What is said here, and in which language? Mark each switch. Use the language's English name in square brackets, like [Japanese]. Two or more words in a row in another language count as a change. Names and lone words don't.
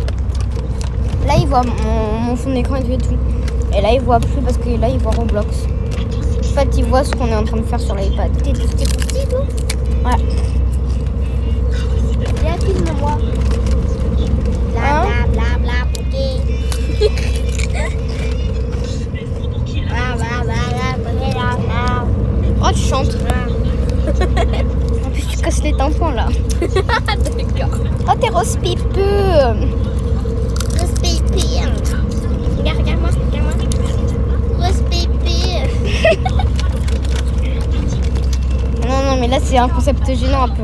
[French] Là, il voit mon fond d'écran et tout. Et là, il voit plus parce que là, il voit Roblox. En fait, il voit ce qu'on est en train de faire sur l'iPad. T'es petit toi? Ouais. Viens, filme-moi. Bla Hein? bla bla bla bouquet. Bla bla bla bla bouquet, bla bla. Oh, tu chantes. En plus, tu casses les tympans, là. D'accord. Oh, t'es rose-pipeux. Rose-pépé. Regarde-moi. Rose-pépé. Non, mais là, c'est un concept gênant un peu.